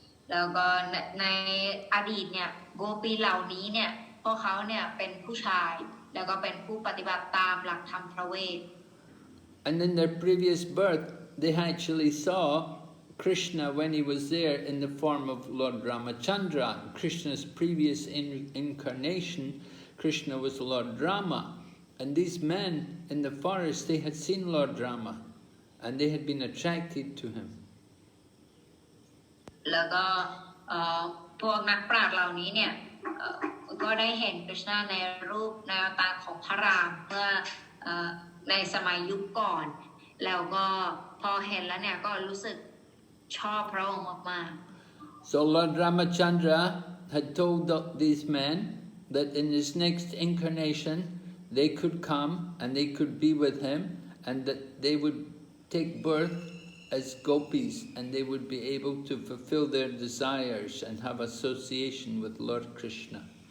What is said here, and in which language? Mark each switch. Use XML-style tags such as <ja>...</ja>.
<th>แล้วก็ในอดีตเนี่ยโกปีเหล่านี้เนี่ยพวกเขาเนี่ยเป็นผู้ชายแล้วก็เป็นผู้ปฏิบัติตามหลักธรรมพระเวท</th> <en>And in their previous birth, they actually saw Krishna when he was there in the form of Lord Ramachandra. Krishna's previous incarnation, Krishna was Lord Rama. And these men in the forest, they had seen Lord Rama, and they had been attracted to him.</en> <th>แล้วก็พวกนักปราชญ์เหล่านี้เนี่ยก็ได้เห็นกฤษณะในรูปในอวตารของพระรามเมื่อในสมัยยุคก่อนแล้วก็พอเห็นแล้วเนี่ยก็รู้สึกชอบพระองค์มากๆ</th> <en>So Lord Ramachandra had told these men that in his next incarnation they could come and they could be with him, and that they would take birth as gopis, and they would be able to fulfill their desires and have association with Lord Krishna.</en>